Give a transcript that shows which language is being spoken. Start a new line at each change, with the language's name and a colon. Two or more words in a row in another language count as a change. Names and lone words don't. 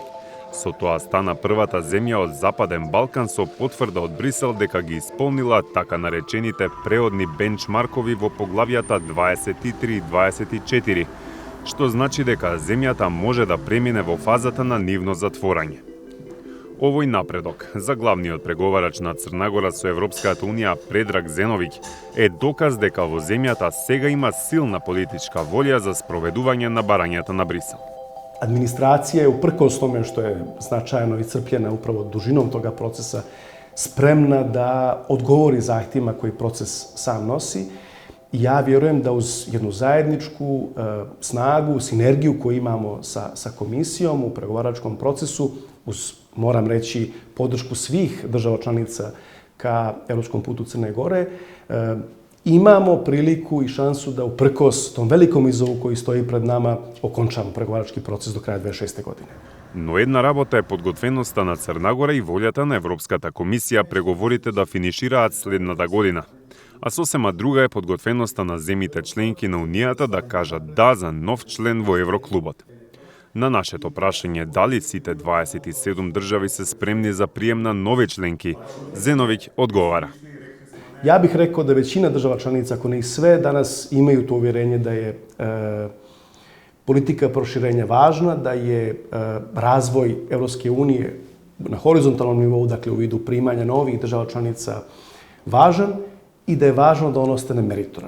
Macedonian: Со тоа стана првата земја од Западен Балкан со потврда од Брисел дека ги исполнила така наречените преодни бенчмаркови во поглавијата 23 и 24, што значи дека земјата може да премине во фазата на нивно затворање. Овој напредок за главниот преговарач на Црна Гора со Европската Унија Предраг Зеновиќ е доказ дека во земјата сега има силна политичка волја за спроведување на барањата на Брисел.
Serbian: Administracija je, uprkos tome što je značajno iscrpljena upravo dužinom toga procesa, spremna da odgovori zahtjevima koji proces sam nosi. Ja vjerujem da uz jednu zajedničku snagu, sinergiju koju imamo sa komisijom u pregovaračkom procesu, uz, moram reći, podršku svih država članica ka evropskom putu Crne Gore, imamo priliku i šansu da uprkos tom velikom izazovu koji stoji pred nama okončamo pregovarački proces do kraja 2026. godine.
Macedonian: Но една работа е подготвеноста на Црна Гора и волјата на Европската комисија преговорите да финишираат следната година. А сосема друга е подготвеноста на земјите членки на Унијата да кажат да за нов член во Евроклубот. На нашето прашање дали сите 27 држави се спремни за прием на нови членки, Зеновиќ одговара.
Serbian: Ja bih rekao da većina država članica, ako ne i sve, danas imaju to uvjerenje da je politika proširenja važna, da je razvoj Evropske unije na horizontalnom nivou, dakle u vidu primanja novih država članica, važan i da je važno da on ostane meritoran.